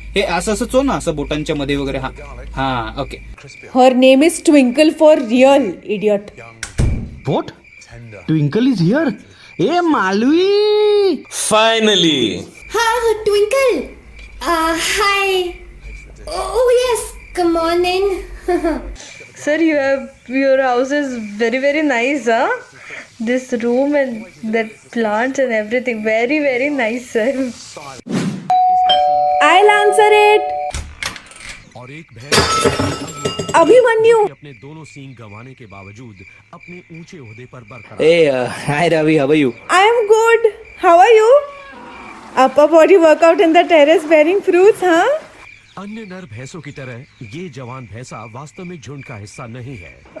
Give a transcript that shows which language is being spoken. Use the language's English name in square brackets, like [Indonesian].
[Marathi] Hey, असं चो ना, असं बोटांच्या मध्ये वगैरे. [English] हा, okay. Her name is Twinkle for real, idiot. What? Twinkle is here. Hey, Malvi. Finally. Hi, Twinkle. Hi. Oh yes, come on in. Sir, your house is very, very nice, huh? This room and that plants and everything. Very, very nice, sir. I'll answer it. Abhimanyu. Hey, hi Ravi, how are you? I am good. How are you? Upper body workout in the terrace bearing fruits, huh? [Hindi] अन्य नर भैंसों की तरह ये जवान भैंसा वास्तव में झुंड का हिस्सा नहीं है.